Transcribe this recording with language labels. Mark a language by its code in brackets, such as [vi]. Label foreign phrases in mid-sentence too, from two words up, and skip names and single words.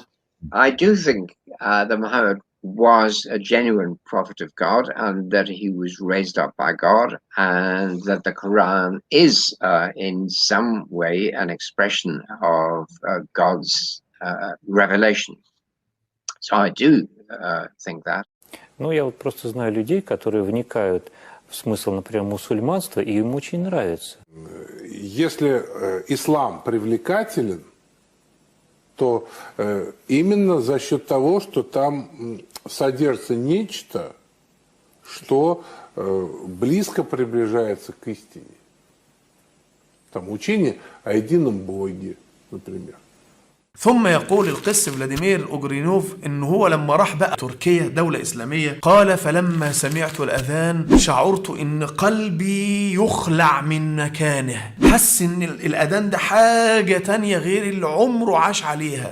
[en] I do think that Muhammad was a genuine prophet of God, and that he was raised up by God, and that the Quran is in some way an expression of God's revelation. So I do think that. [ru] Ну, я вот просто знаю людей, которые вникают в смысл, например, мусульманства, и им очень нравится. Если ислам привлекателен, то именно за счет того, что там содержится нечто, что близко приближается к истине. Там учение о едином Боге, например. [ar] ثم يقول القس فلاديمير أوغرينوف إنه هو لما راح بقى تركيا دولة إسلامية قال: فلما سمعت الأذان شعرت إن قلبي يخلع من مكانه. حس إن الأذان ده حاجة تانية غير اللي عمره عاش عليها.